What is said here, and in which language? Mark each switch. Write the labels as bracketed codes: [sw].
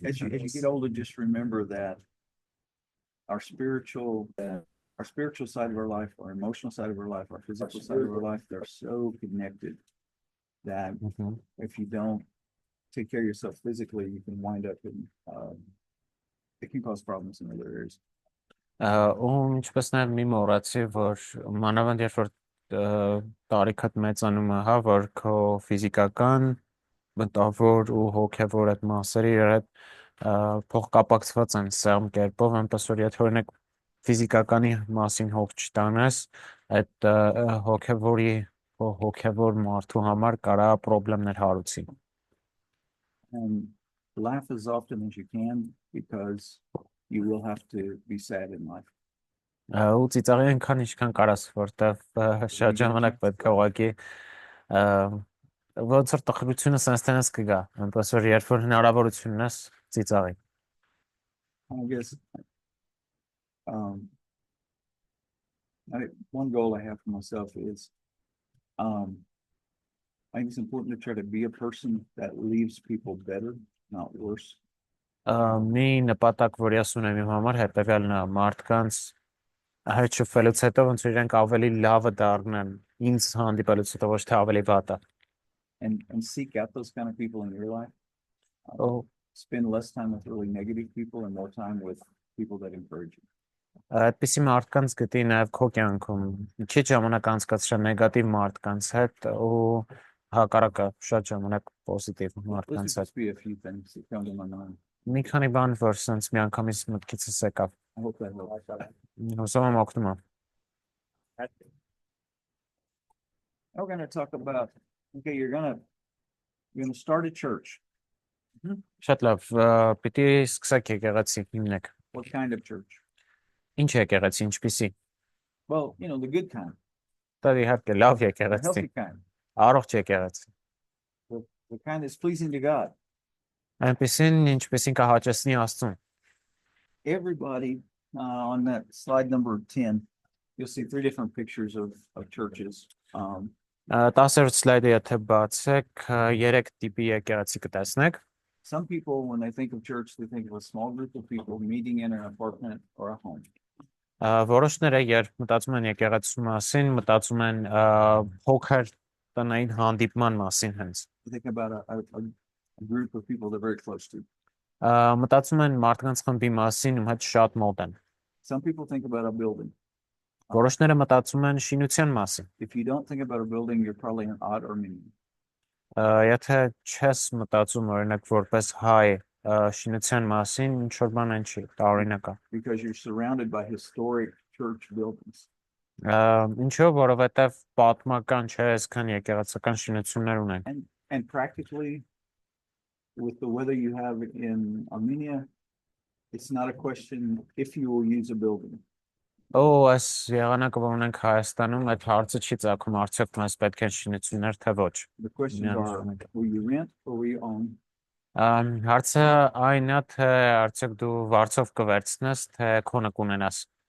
[en] as you get older, just remember that our spiritual side of our life, our emotional side of our life, our physical side of our life, they're so connected that if you don't take care of yourself physically, you can wind up in, it can cause problems in other areas. [hy] Ու ինչպես նաև մի մոռացի, որ մանավանդ երբ որ տարիքդ մեծանում է, հա, որ քո ֆիզիկական, մտավոր ու հոգևոր այդ մասերը իրար հետ փոխկապակցված են սեղմ կերպով, այնպես որ եթե օրինակ ֆիզիկականի մասին հոգ չտանես, այդ հոգևոր մարդու համար կարա պրոբլեմներ հարուցի։ [en] And laugh as often as you can because you will have to be sad in life. [hy] Ու ծիծաղի այնքան ինչքան կարաս, որտեվ շատ ժամանակ պետք է ուղղակի ոնց որ տխրությունը սենստենս կգա, այնպես որ երբ որ հնարավորություն ունես ծիծաղի։ [en] I guess one goal I have for myself is I think it's important to try to be a person that leaves people better, not worse. [hy] Մի նպատակ, որ ես ունեմ իմ համար, հետևյալն է, մարդկանց հետ շփվելուց հետո ոնց որ իրենք ավելի լավը դառնան, ինձ հանդիպելուց հետո ոչ թե ավելի վատը։ [en] And seek out those kind of people in your life. Oh. Spend less time with really negative people and more time with people that encourage you. [hy] Այդպիսի մարդկանց գտի նաև քո կյանքում, քիչ ժամանակ անցկացրել նեգատիվ մարդկանց հետ ու հակառակը շատ ժամանակ պոզիտիվ մարդկանց հետ։ [en] Be a few things that come to my mind. [hy] Մի քանի բան, որ sense միանգամից մտքիցս եկավ։ [en] I hope that helps. [hy] Հուսով եմ օգնում է։ [en] Now we're going to talk about, okay, you're going to start a church. [hy] Շատ լավ, պիտի սկսեք եկեղեցի հիմնեք։ [en] What kind of church? [hy] Ինչ եկեղեցի, ինչպիսի։ [en] Well, you know, the good kind, [hy] Դա իհարկե լավ [en] the [hy] եկեղեցի, [en] healthy kind, [hy] առողջ եկեղեցի։ [en] the kind that's pleasing to God. [hy] Այնպիսին, ինչպիսին կհաճեսնի Աստծուն։ [en] Everybody, on that slide number 10, you'll see three different pictures of churches. [hy] 10-րդ սլայդը եթե բացեք, 3 տիպի եկեղեցի կտեսնեք։ [en] Some people, when they think of church, they think of a small group of people meeting in an apartment or a home. [hy] Որոշները երբ մտածում են եկեղեցու մասին, մտածում են փոքր տնային հանդիպման մասին հենց։ [en] You think about a group of people they're very close to. [hy] Մտածում են մարդկանց խմբի մասին, ում հետ շատ մոտ են։ [en] Some people think about a building. [hy] Որոշները մտածում են շինության մասին։ [en] If you don't think about a building, you're probably an odd or mean. [hy] Եթե չես մտածում օրինակ որպես հայ շինության մասին, ինչ որ բան այն չի, տարօրինակ է։ [en] Because you're surrounded by historic church buildings. [hy] Ինչո՞վ, որովհետև պատմական չէ, այսքան եկեղեցական շինություններ ունեն։ [en] And practically, with the weather you have in Armenia, it's not a question if you will use a building. [hy] Այս եղանակը որ ունենք Հայաստանում, այդ հարցը չի ծագում, արդյոք մեզ պետք է շինություններ, թե ոչ։ [en] The questions are, will you rent or will you own? [hy] Հարցը այն է, թե արդյոք դու վարձով կվերցնես, թե քոնը կունենաս։